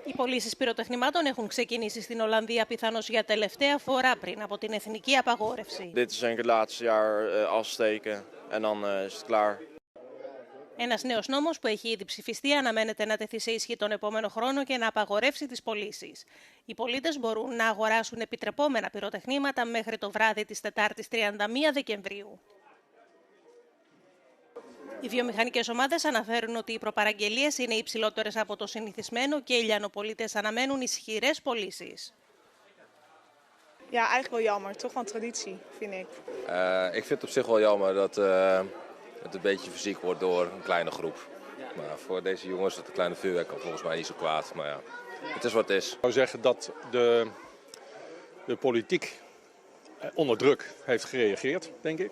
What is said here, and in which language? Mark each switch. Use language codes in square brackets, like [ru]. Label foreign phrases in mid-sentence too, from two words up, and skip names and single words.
[el] Οι πωλήσεις πυροτεχνημάτων έχουν ξεκινήσει στην Ολλανδία πιθανώς για τελευταία φορά πριν από την εθνική απαγόρευση. [nl] Dit is denk ik het laatste jaar afsteken en dan is het klaar. [el] Ένας νέος νόμος που έχει ήδη ψηφιστεί αναμένεται να τεθεί σε ισχύ τον επόμενο χρόνο και να απαγορεύσει τις πωλήσεις. Οι πολίτες μπορούν να αγοράσουν επιτρεπόμενα πυροτεχνήματα μέχρι το βράδυ της Τετάρτης 31 Δεκεμβρίου. Οι βιομηχανικές ομάδες αναφέρουν ότι οι προπαραγγελίες είναι υψηλότερες από το συνηθισμένο και οι λιανοπολίτες αναμένουν ισχυρές πωλήσεις. [nl] Ja, eigenlijk wel jammer. Toch wel een traditie, vind ik. Ik vind het op zich wel jammer dat het een beetje fysiek wordt door een kleine groep. Maar voor deze jongens is het kleine vuurwerk volgens mij niet zo kwaad. Maar ja, het is wat het is. Ik zou zeggen dat de politiek onder druk heeft gereageerd, denk ik.